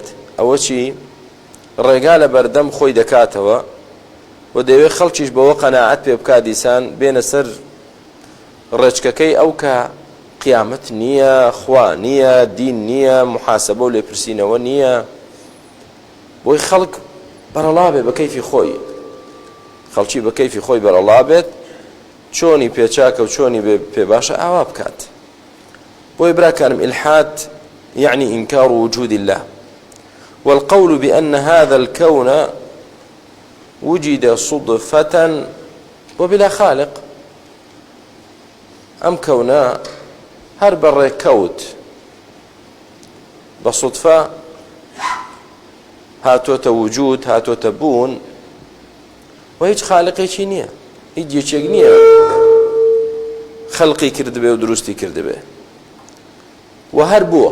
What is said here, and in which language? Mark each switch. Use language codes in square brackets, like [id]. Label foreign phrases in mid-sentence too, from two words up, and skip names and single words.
[ckb] ئەوە چی ڕێگا لە بەردەم خۆی دەکاتەوە و دەوێت خەڵکیش بەوە قەناعەت پێ بکات دیسان بێنە سەر ڕێچکەکەی ئەو کە قیامەت نییە، خوا نییە، دین نییە، محاسەبە و لێپرسینەوە نییە. بۆی خەڵک بەرەڵا بێ بە کەیفی خۆی، خەڵکی بە کەیفی خۆی بەرەڵا بێت، چۆنی پێچاکە و چۆنی پێ باشە ئاوا بکات. بۆی براکانم ئیلحاد [ar] يعني إنكار وجود الله والقول بأن هذا الكون وجد صدفة وبلا خالق. [ckb] ئەم کەونە هەر بەڕێ کەوت بە سوودفە هاتۆتە وجود، هاتۆتە بوون و هیچ خالقێکی نییە، هیچ یەکێک نییە خەڵقی کردبێ و دروستی کردبێ و هەر بووە.